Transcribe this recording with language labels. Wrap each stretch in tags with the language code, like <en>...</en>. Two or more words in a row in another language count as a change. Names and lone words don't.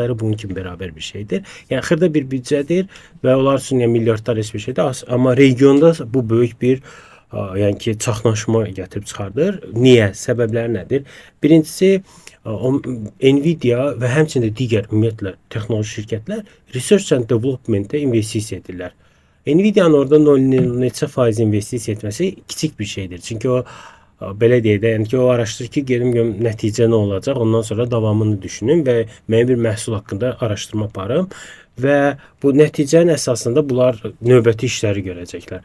<az>bunun kimi bərabər bir şeydir. Yəni xırda bir büdcədir və onlar üçün yəni milyardlar heç bir şeydir. Amma regionda bu böyük bir yəni ki çaxnaşma gətirib çıxardır. Niyə? Səbəbləri nədir? Birincisi Nvidia və həmçinin də digər ümumiyyətlə texnoloji şirkətlər</az> <en>research and development-</en> <az>ə investisiya edirlər. Nvidia'nın orada neçə faiz investisiya etməsi kiçik bir şeydir. Çünki o belə deyək də, yəni ki o araşdırır ki, gedim nəticə nə olacaq, ondan sonra davamını düşünün və mənim bir məhsul haqqında araşdırma aparım və bu nəticənin əsasında bunlar növbəti işləri görəcəklər.</az>